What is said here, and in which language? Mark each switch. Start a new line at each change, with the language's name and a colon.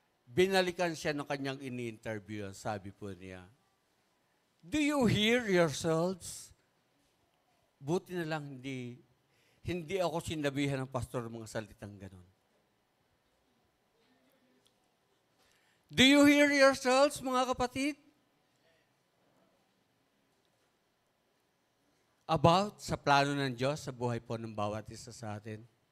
Filipino: Binalikan siya ng kanyang ini-interview. Sabi po niya,
English: "Do you hear yourselves?"
Filipino: Buti na lang hindi ako sinabihan ng pastor ng mga salitang ganon.
English: Do you hear yourselves,
Filipino: mga kapatid?
English: About
Filipino: sa plano ng Diyos sa buhay po ng bawat isa sa atin.